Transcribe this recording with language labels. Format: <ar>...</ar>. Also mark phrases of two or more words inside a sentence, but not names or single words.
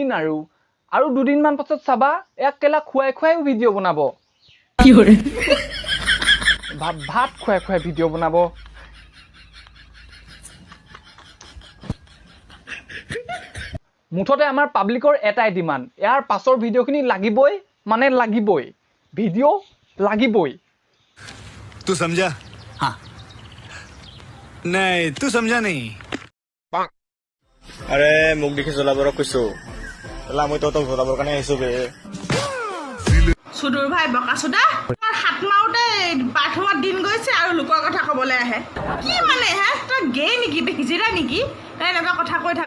<as>আৰু 2দিনমান পাছত চাবা ইয়াক কেলা খুৱাই খুৱাইও ভিডিঅ' বনাব, ভাত খুৱাই খুৱাই ভিডিঅ' বনাব। মুঠতে আমাৰ পাব্লিকৰ এটাই ডিমাণ্ড, ইয়াৰ পাছৰ ভিডিঅ'খিনি লাগিবই, মানে লাগিবই, ভিডিঅ' লাগিবই।</as> <hi>तू समझा? हाँ। नहीं, तू समझा नहीं।</hi> <as>আরে মোক দেখি জ্বলাবৰ কৈছো, মই তহঁতক জ্বলাবৰ কাৰণে আহিছো বে। সুদূৰ ভাই বকাচোদা হাত মাৰোতে বাথৰুমত দিন গৈছে আৰু লোকৰ কথা ক'বলৈ আহে। কি মানে হে, তই গে নেকি, হিজিৰা নেকি, এনেকুৱা কথা কৈ থাক।</as>